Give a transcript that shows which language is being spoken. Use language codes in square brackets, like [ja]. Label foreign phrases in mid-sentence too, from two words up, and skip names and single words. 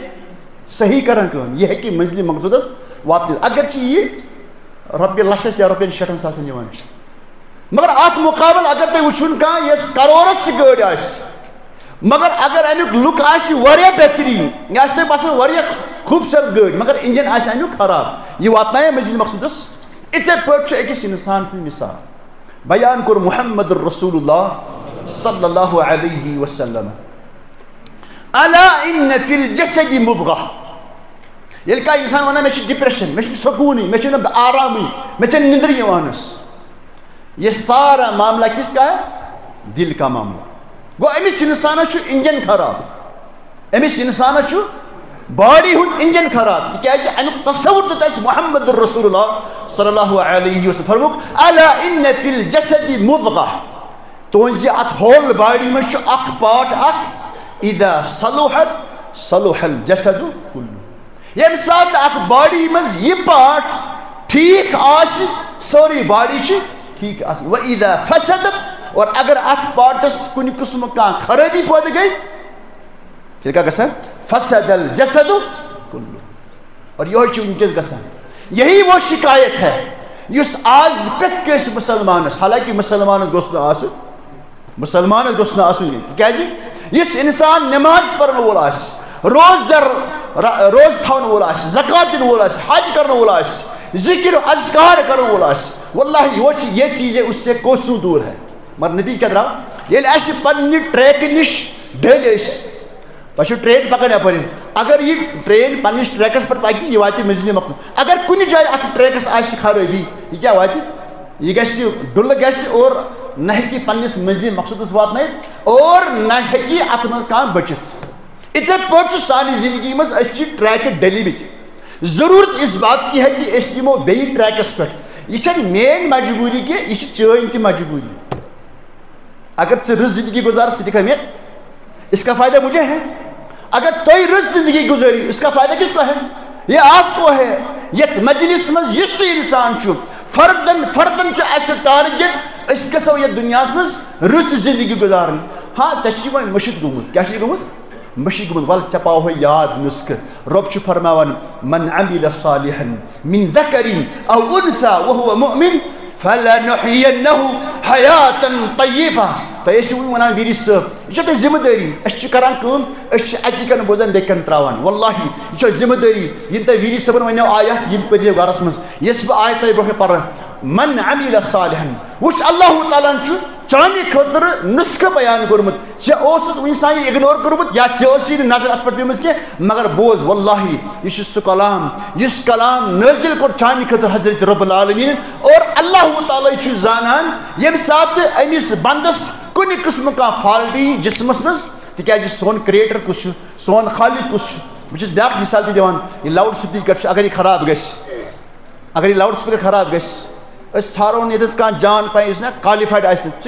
[ks] صحیح کران کٲم یہِ ہیٚکہِ منزلہِ مقصوٗدس واتنٲیِتھ اگر چھِ یہِ رۄپیہِ لچھس یا رۄپین 60 ساسن یِوان چھِ مگر اتھ مُقابل اگر تُہۍ وٕچھُن کانٛہہ یۄس کرورس تہِ گٲڑۍ آسہِ مگر اگر امیُک لُک آسہِ واریاہ بہتریٖن یہِ آسہِ تۄہہِ باسان واریاہ خوٗبصوٗرت گٲڑۍ مگر انجن آسہِ امیُک خراب یہِ واتنایہِ منزِل مقصوٗدس یِتھے پٲٹھۍ چھُ أکِس انسان سٕنٛز مثال بیان کوٚر [ar] محمد رسول اللہ صلی اللہ علیہ وسلم الا ان فی الجسد مضغہ [ks] ییٚلہِ کانٛہہ انسان ونان مےٚ چھُ ڈپریشن مےٚ چھُنہٕ سکوٗنٕے مےٚ چھُنہٕ آرامٕے مےٚ چھَنہٕ نِندرٕ یِوان حظ [ur] یہ سارا معاملہ کس کا ہے دل کا معاملہ [ks] گو امس انسانس چھُ انجن خراب امس انسانس چھُ باڈی ہُنٛد انجن خراب تِکیازِ امیُک تصور دیُت اَسہِ [ar] محمد رسول اللہ صلی اللہ علیہ وسلم [ks] فرموُکھ [ar] الا ان فی الجسد مضغہ [ks] تُہنٛزِ اتھ [en] whole body [ks] منٛز چھُ اکھ پارٹ اکھ [ar] اذا صلحت صلح الجسد كله [ks] ییٚمہِ ساتہٕ اتھ باڈی منٛز یہِ پارٹ ٹھیٖک آسہِ سٲرٕے باڈی چھِ ٹھیٖک آسان [ar] وَإِذَا فَسَدَتْ [ks] اور اگر اتھ پارٹس کُنہِ قٕسمُک کانٛہہ خرٲبی پٲدٕ گٔے تیٚلہِ کیٛاہ گژھان [ar] فَسَدَ الْجَسَدُ كُلُّ [ks] اور یِہوٚے چھُ وٕنکٮ۪س گژھان [ur] یہی وہ شکایت ہے [ks] یُس آز پرٛٮ۪تھ کٲنٛسہِ مُسلمانس حالانکہِ مُسلمانس گوٚژھ نہٕ آسُن مُسلمانس گوٚژھ نہٕ آسُن یہِ تِکیازِ یُس انسان نٮ۪ماز پرن وول آسہِ روزٕ تھاون وول آسہِ زکات دِنہٕ وول آسہِ حج کرن وول آسہِ ذکر اذکار کرن وول آسہِ [ur] واللہ یہ چیزیں اس سے کوسوں دور ہے [ks] مگر نتیجہ کیا درٛاو ییٚلہِ اَسہِ پننہِ ٹریکہٕ نِش ڈٔلۍ أسۍ تۄہہِ چھو ٹرین پکان یپٲرۍ اگر یہِ ٹرین پننِس ٹریکس پٮ۪ٹھ پکہِ یہِ واتہِ منزلہِ مقصوٗد اگر کُنہِ جایہِ اتھ ٹریکس آسہِ خرٲبی یہِ کیٛاہ واتہِ یہِ گژھِ ڈُلہٕ گژھِ اور نہ ہیٚکہِ پننِس منزلہِ مقصوٗدس واتنٲیِتھ اور نہ ہیٚکہِ اتھ منٛز کانٛہہ بٔچِتھ یِتھے پٲٹھۍ چھُ سانہِ زندگی منٛز أسۍ چھِ ٹریکہٕ ڈٔلۍمٕتۍ [ur] ضروٗرت اِس بات کی ہے [ks] کہِ أسۍ یِمو بیٚیہِ ٹریکس پٮ۪ٹھ یہ چھنہٕ میٲنۍ مجبوٗری کینٛہہ یہِ چھِ چٲنۍ تہِ مجبوٗری اگر ژٕ رٕژ زندگی گُزار ژٕ دِکھا مےٚ [ur] اس کا فائدہ مجھے ہے [ks] اگر تُہۍ رٕژ زندگی گُزٲرِو [ur] اس کا فائدہ کس کو ہے یہ آپ کو ہے [ks] یتھ مجلس منٛز یُس تہِ انسان چھُ فردن چھُ اَسہِ ٹارگیٹ أسۍ گژھو یتھ دُنیاہس منٛز رٕژ زندگی گُزارٕنۍ ہاں ژےٚ چھُے وۄنۍ مٔشِد گوٚمُت کیٛاہ چھُے گوٚمُت مٔشِد گوٚمُت وَلہٕ ژےٚ پاوہے یاد نُسخہٕ رۄب چھُ فرماوان [ar] من عمل صالحا من ذکر او انثى وهو مؤمن فلنحيينه حیاة طیبہ [ks] تو ونان ویری صاحب یہ ذمہ داری کران کم اکی کن بوزان بیکن تراوان واللہ یہ ذمہ داری یم تہ ویری صاحبن ونیو آیات یم پہ گرس مز یس بہ آیت تہ برونٛہہ پر [ar] من عمل صالحا [ks] وچ اللہ تعالیٰ چانہ خاطر نسخہ بیان کورمت ژےٚ اوسُتھ وٕنہِ سان یہِ اگنور کوٚرمُت یا ژےٚ ٲسٕے نہٕ نظر اتھ پٮ۪ٹھ پیمٕژ کینٛہہ مگر بوز واللہ یہِ چھُ سُہ کلام یُس کلام نٲزِل کوٚر چانہ خاطر حضرت رب العالمین اور اللہ تعالیٰ چھُ زانان ییٚمہِ ساتہٕ أمِس بندس کُنہِ قٕسمہٕ کانٛہہ فالٹ یی جسمس منٛز تِکیازِ سون کریٹر کُس چھُ سون خالق کُس چھُ بہٕ چھُس بیاکھ مثال تہِ دِوان یہِ [en] loud speaker [ks] چھُ اگر یہِ خراب گژھِ اگر یہِ [en] loud speaker [ks] خراب گژھِ أسۍ ژھانڈون ییٚتٮ۪تھ کانٛہہ جان پاے یُس نا کالِفایڈ آسہِ سُہ